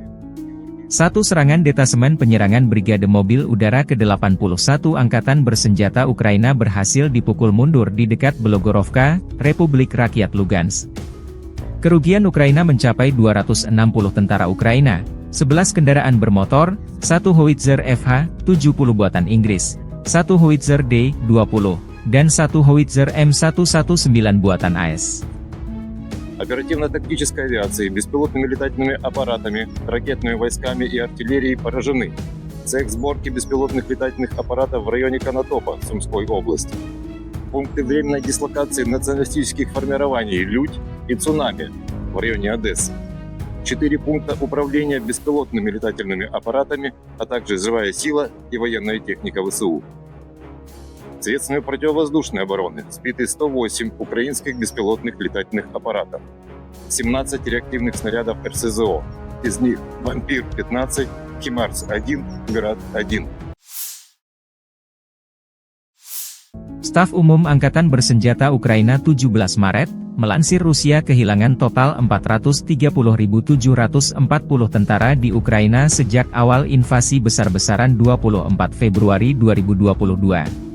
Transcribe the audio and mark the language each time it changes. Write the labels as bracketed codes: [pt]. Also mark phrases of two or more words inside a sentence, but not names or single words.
[id] Satu serangan detasemen penyerangan Brigade Mobil Udara ke-81 Angkatan Bersenjata Ukraina berhasil dipukul mundur di dekat Belogorovka, Republik Rakyat Lugansk. Kerugian Ukraina mencapai 260 tentara Ukraina, 11 kendaraan bermotor, 1 howitzer FH-70 buatan Inggris, 1 howitzer D-20, dan 1 howitzer M119 buatan AS. [ru] Оперативно-тактической авиацией, беспилотными летательными аппаратами, ракетными войсками и артиллерией поражены. Цех сборки беспилотных летательных аппаратов в районе Конотопа, Сумской области. Пункты временной дислокации националистических формирований «Людь» и «Цунами» в районе Одессы. 4 пункта управления беспилотными летательными аппаратами, а также живая сила и военная техника ВСУ. Средствами противовоздушной обороны сбиты 108 украинских беспилотных летательных аппаратов, 17 реактивных снарядов РСЗО, из них «Вампир-15», «Химарс-1», «Град-1». [id] Staf Umum Angkatan Bersenjata Ukraina 17 Maret, melansir Rusia kehilangan total 430.740 tentara di Ukraina sejak awal invasi besar-besaran 24 Februari 2022.